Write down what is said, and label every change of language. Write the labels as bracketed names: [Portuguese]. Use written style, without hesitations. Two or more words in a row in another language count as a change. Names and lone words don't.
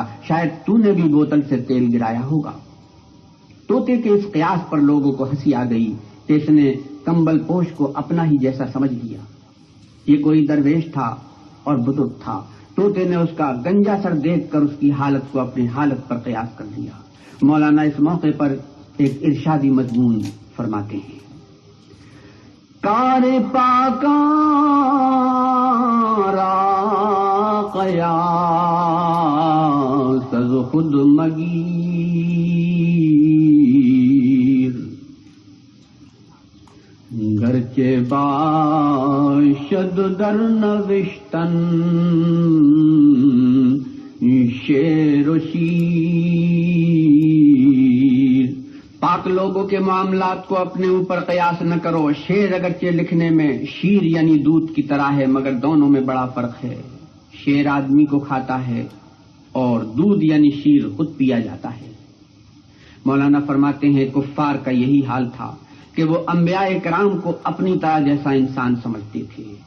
[Urdu] شاید تو نے بھی بوتل سے تیل گرایا ہوگا. طوطے کے اس قیاس پر لوگوں کو ہنسی آ گئی کہ اس نے کمبل پوش کو اپنا ہی جیسا سمجھ لیا. یہ کوئی درویش تھا اور بزرگ تھا. طوطے نے اس کا گنجا سر دیکھ کر اس کی حالت کو اپنی حالت پر قیاس کر دیا. مولانا اس موقع پر ایک ارشادی مضمون فرماتے ہیں، [Persian] کار پاکاں آیا سز خود مگیر، گرچه باشد در نوشتن شعر و شیر۔ [Urdu] پاک لوگوں کے معاملات کو اپنے اوپر قیاس نہ کرو، شعر اگرچہ لکھنے میں شیر یعنی دودھ کی طرح ہے مگر دونوں میں بڑا فرق ہے۔ شعر آدمی کو کھاتا ہے اور دودھ یعنی شیر خود پیا جاتا ہے۔ مولانا فرماتے ہیں کفار کا یہی حال تھا کہ وہ انبیاء کرام کو اپنی طرح جیسا انسان سمجھتے تھے۔